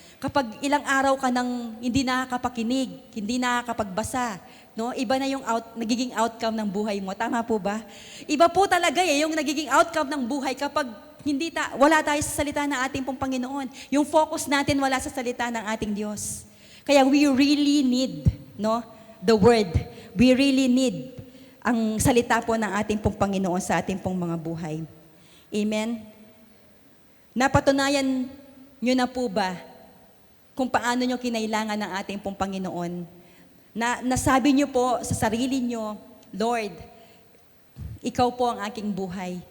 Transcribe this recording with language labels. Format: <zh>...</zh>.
<tl>Kapag ilang araw ka nang hindi nakakapakinig, hindi nakakapagbasa, no? Iba na yung nagiging outcome ng buhay mo. Tama po ba? Iba po talaga yung nagiging outcome ng buhay kapag wala tayo sa salita ng ating pong Panginoon. Yung focus natin wala sa salita ng ating Diyos.</tl> <en>Kaya we really need, no, the Word. We really need</en> <tl>ang salita po ng ating pong Panginoon sa ating pong mga buhay. Amen? Napatunayan nyo na po ba kung paano nyo kinailangan ng ating pong Panginoon? Nasabi nyo po sa sarili nyo, Lord, ikaw po ang aking buhay.</tl>